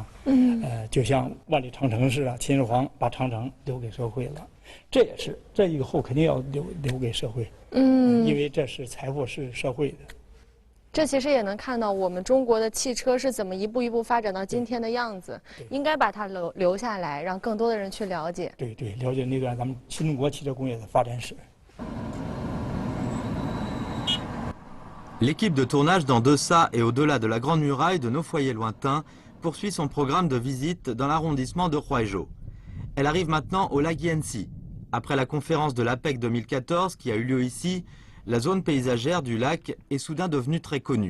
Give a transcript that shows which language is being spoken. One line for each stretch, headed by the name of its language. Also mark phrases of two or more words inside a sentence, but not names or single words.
Chinese: 就像万里长城似的，秦始皇把长城留给社会了，这也是这以后肯定要留给社会。因为这是财富是社会的。这其实也能看到我们中国的汽车是怎么一步一步发展到今天的样子，应该把它留下来，让更多的人去了解。对，了解那段咱们新中国汽车工业的发展史。
French: L'équipe de tournage dans Deça et au-delà de la Grande Muraille de nos foyers lointains poursuit son programme de visite dans l'arrondissement de Huaizhou. Elle arrive maintenant au lac Yanxi. Après la conférence de l'APEC 2014 qui a eu lieu ici, la zone paysagère du lac est soudain devenue très connue.